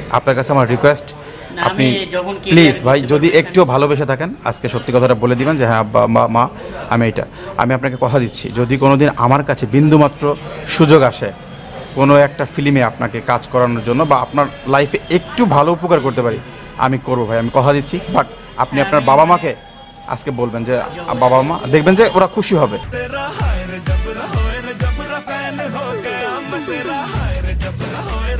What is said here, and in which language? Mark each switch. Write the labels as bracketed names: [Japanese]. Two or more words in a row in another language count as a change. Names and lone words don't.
[Bangla] আপনার কাছে আমার রিকোয়েস্ট, আপনি প্লিজ ভাই যদি একটু ভালোবেসে থাকেন আজকে সত্যি কথাটা বলে দিবেন যে হ্যাঁ মা আমি আপনাকে কথা দিচ্ছি, যদি কোনোদিন আমার কাছে বিন্দুমাত্র সুযোগ আসে কোনো একটা ফিল্মে আপনাকে কাজ করানোর জন্য বা আপনার লাইফে একটু ভালো উপকার করতে পারি, আমি করবো ভাই, আমি কথা দিচ্ছি। বাট আপনি আপনার বাবা মাকে আজকে বলবেন যে বাবা মা, দেখবেন যে ওরা খুশি হবে। [Hindi] तेरा हाय रे जबरा होए रे जबरा फैन हो गया मैं तेरा हाय रे जबरा